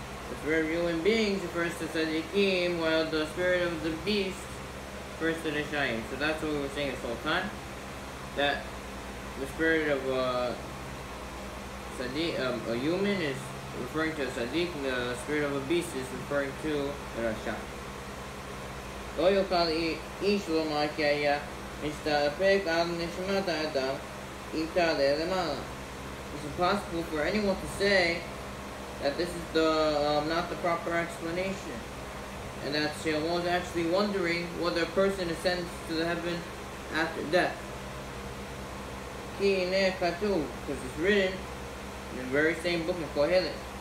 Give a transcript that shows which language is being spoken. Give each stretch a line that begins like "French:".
English: The spirit of human beings refers to Tzadikim, while the spirit of the beast refers to Reshaim. So that's what we were saying this whole time, that the spirit of a human is referring to a Tzaddik, and the spirit of a beast is referring to the Rasha.
Hebrew: לא יוכל איש לומר כי היה מסתפק על נשמת האדם אם תעלה למעלה.
English: It's impossible for anyone to say that this is the not the proper explanation, and that Sheol was actually wondering whether a person ascends to the heaven after death.
Hebrew: Ki ineh katuv,
English: because it's written in the very same book in Kohelet.